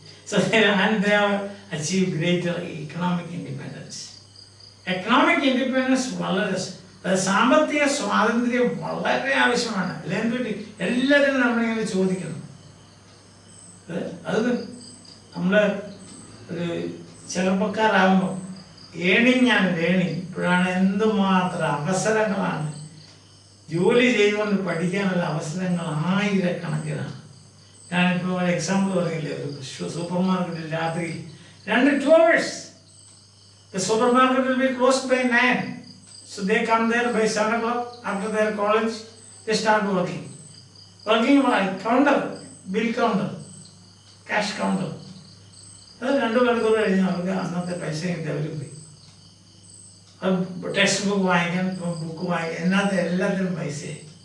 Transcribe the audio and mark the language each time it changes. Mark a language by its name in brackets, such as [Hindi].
[English] So they have achieved greater economic independence. Economic independence [Malayalam] വളരെ, സാമ്പത്തിക സ്വാതന്ത്ര്യം വളരെ ആവശ്യമാണ്. അല്ലെങ്കിൽ എല്ലാവരും നമ്മളിങ്ങനെ ചോദിക്കണം. അത് നമ്മുടെ ഒരു ചെറുപ്പക്കാരാകുമ്പോൾ [English] ഏണിങ് and learning [Malayalam] ഇപ്പോഴാണ് എന്തുമാത്രം അവസരങ്ങളാണ്. ജോലി ചെയ്തുകൊണ്ട് പഠിക്കാനുള്ള അവസരങ്ങൾ ആയിരക്കണക്കിനാണ്. ഞാനിപ്പോൾ ഒരു എക്സാമ്പിൾ പറഞ്ഞില്ലേ, ഒരു സൂപ്പർ മാർക്കറ്റിൽ രാത്രി 2 hours. [English] The supermarket will be closed by 9. So they come there by 7 o'clock after their college. They start working. Working like counter, bill counter, cash counter. [Malayalam] അത് 2 മണിക്കൂർ കഴിഞ്ഞ് അവർക്ക് അന്നത്തെ പൈസ അവർ പോയി. ടെക്സ്റ്റ് ബുക്ക് വാങ്ങിക്കാൻ, ബുക്ക് വാങ്ങിക്കാൻ, എല്ലാത്തിനും പൈസയായി.